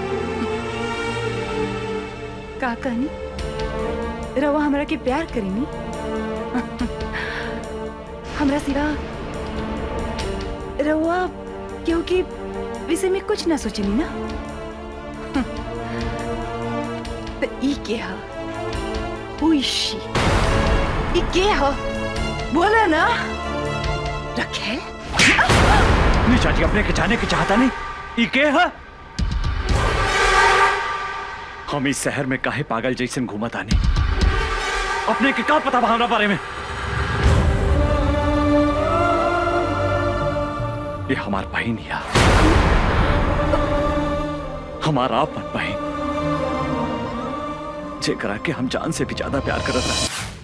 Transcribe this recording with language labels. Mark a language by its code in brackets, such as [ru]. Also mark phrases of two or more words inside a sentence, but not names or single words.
[bho] का कहनी? रवा हमरा के प्यार करेनी? हमरा सिवा रवा क्योंकि विषय में कुछ ना सोचनी ना। तो ई के हा? [en] Who is she? [bho] ई के हा? बोला ना। रखे? निशा जी, अपने के जाने के चाहता नहीं। ई के है? हम इस शहर में काहे पागल जैसन घूमत आनी? अपने के का पता भावना बारे में? ये हमार बहन या हमारा अपन बहन, जेकरा के हम जान से भी ज्यादा प्यार करत हैं।